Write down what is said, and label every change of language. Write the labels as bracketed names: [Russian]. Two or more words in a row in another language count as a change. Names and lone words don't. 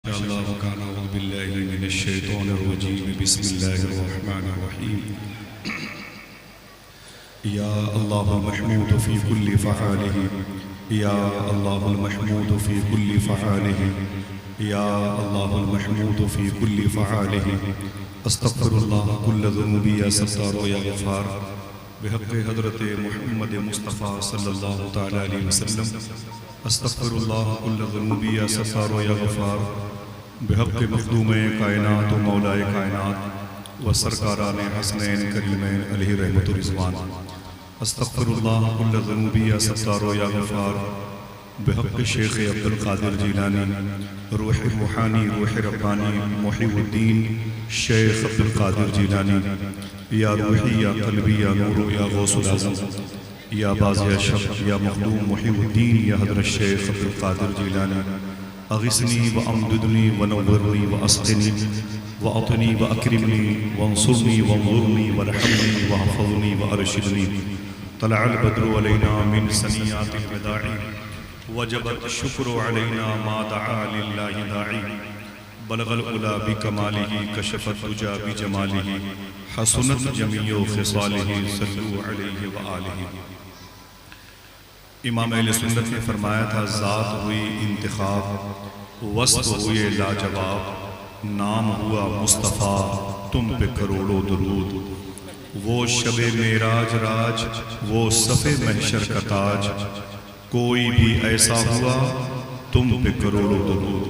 [Arabic] يا الله المحمود في كل فعاله، يا الله المحمود في كل فعاله، يا الله المحمود في كل فعاله. أستغفر الله كل ذنوبي يا ستار يا غفار بحق حضرت محمد مصطفى صلى الله تعالى عليه وسلم. أستغفر الله كل ذنوبي يا ستار يا غفار بحق مخدوم كائنات ومولائے كائنات وسركاران حسنين كريمين عليه رحمة رضوان. أستغفر الله كل ذنوبي يا ستار يا غفار بحق شيخ عبد القادر جيلاني روح روحاني روح رباني محيي الدين شيخ عبد القادر جيلاني. يا روحي يا قلبي يا نور يا غوث الأعظم يا باز شب يا مخدوم محيي الدين يا حضرت شيخ عبد القادر جيلاني. أغثني وأمددني ونورني وأسقني وأعطني وأكرمني وانصرني وانظرني وارحمني واحفظني وأرشدني. طلع البدر علينا من ثنيات الوداع وجب الشكر علينا ما دعا لله داع. بلغ العلى بكماله كشف الدجى بجماله حسنت جميع خصاله صلوا عليه وآله. [Urdu] امام اہل سنت نے فرمایا تھا، ذات ہوئی انتخاب وصف ہوئے لاجواب، نام ہوا مصطفیٰ تم پہ کروڑوں درود. وہ شب معراج راج وہ صف محشر کا تاج، کوئی بھی ایسا ہوا تم پہ کروڑوں درود.